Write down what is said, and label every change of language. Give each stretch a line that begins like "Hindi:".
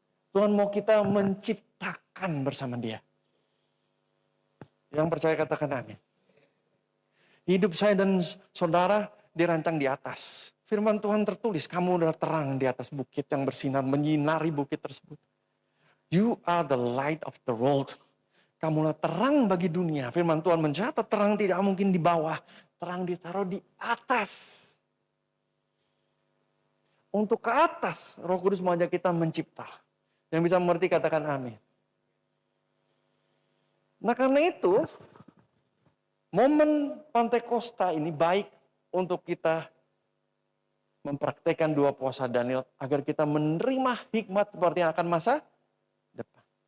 Indonesian: Tuhan mau kita menciptakan bersama Dia. Yang percaya katakan amin. Hidup saya dan saudara dirancang di atas. Firman Tuhan tertulis, kamu adalah terang di atas bukit yang bersinar, menyinari bukit tersebut.
English: You are the light of the world.
Indonesian: Kamulah terang bagi dunia. Firman Tuhan mencatat terang tidak mungkin di bawah. Terang ditaruh di atas. Untuk ke atas, Roh Kudus mengajak kita mencipta. Yang bisa mengerti katakan amin. Nah karena itu, momen Pantekosta ini baik untuk kita mempraktekkan doa puasa Daniel agar kita menerima hikmat seperti yang akan masa depan.